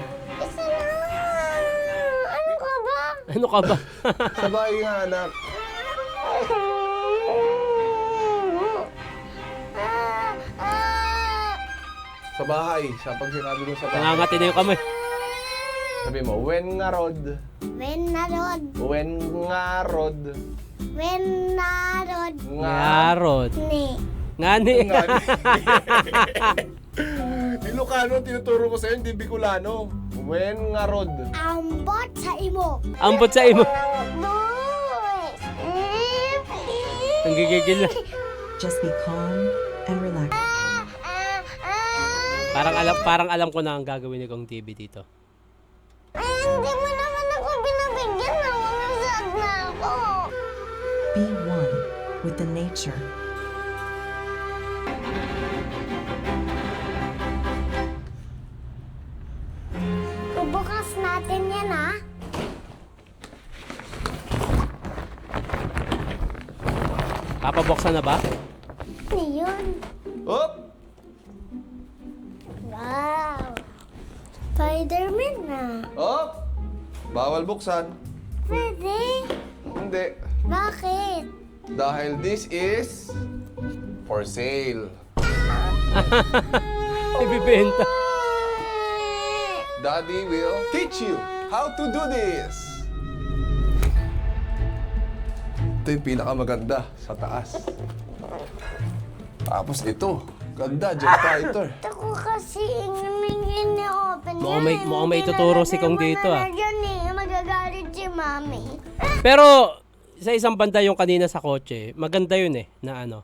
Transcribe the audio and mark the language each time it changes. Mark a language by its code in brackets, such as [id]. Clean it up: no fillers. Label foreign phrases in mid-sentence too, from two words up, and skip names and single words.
[tl] Isa lang. Ano ka ba? Ano ka ba? Sa bahay nga, anak. Sa bahay. Sa pag sinabi mo sa bahay. Nangangati na yung kamay. Sabi mo, [ilo] when nga rod. When narod. When nga rod. When narod. Yarod. Ni. Ngani. Nga. [tl] Ilocano, tinuturo ko sa'yo, hindi Bicolano. [ilo] When nga rod. [ceb] Ambot sa imo. Ambot sa imo. [tl] Boys. Ang gigigil na. [en] Just be calm and relax. [tl] Parang alam ko na ang gagawin ni Kong TV dito. Hindi mo naman ako binabigyan ng mga sad na ako. [en] Be one with the nature. [tl] Bubukas natin yan, ha? Papabuksan na ba? Ano yun? Hop! Wow. Spider-Man na. Hop! Bawal buksan. Pwede? Hindi. Bakit? Dahil [en] this is for sale. [tl] Ibibenta. [en] Daddy will teach you how to do this. [tl] Ito yung pinakamaganda sa taas. Tapos ito. Ganda, [en] jet fighter. [tl] Ako kasi ini-open Mukhang may ituturo si Kong dito, ah. Diyan eh, magagalit si mami. Pero sa isang banda yung kanina sa kotse, maganda yun eh, na ano.